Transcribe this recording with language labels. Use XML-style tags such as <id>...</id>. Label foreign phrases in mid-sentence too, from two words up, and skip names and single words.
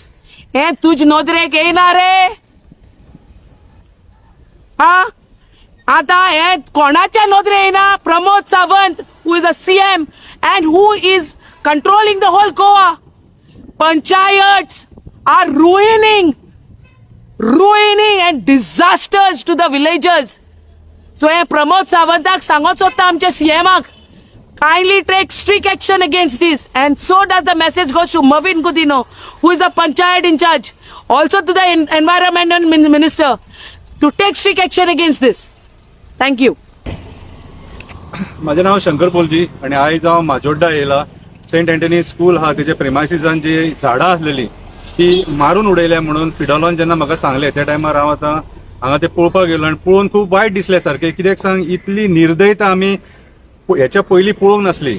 <kok>हें तुज नोदरेक येना रे. आता हे कोणाच्या नोदरे येना</kok> <en>प्रमोद सावंत who is a CM and who is controlling the whole Goa. Panchayats are ruining and disasters to the villagers. So</en> <kok>हे प्रमोद सावंताक सांगोच सोदता आमच्या CMाक</kok> <en>kindly take strict action against this, and so does the message goes to Mavin Gudino, who is the panchayat in charge, also to the environment minister, to take strict action against this. Thank you.</en> <kok>माझे नाव शंकर पोलजी आणि आयज हांव माजोड्डा येयला. सेंट अँटनी स्कूल हा तेजे प्रेमायसिसान जी झाडां आसलेली ती मारून उडयल्या म्हणून फिडॉलान जेन्ना म्हाका सांगले त्या टायमार हांव आतां हांगा ते पळोवपाक गेलो आनी पळोवन खूब वायट दिसले सारकें. कित्याक सांग, इतली निर्दयता आमी हेच्या पयलीं पळोवंक नासली.</kok>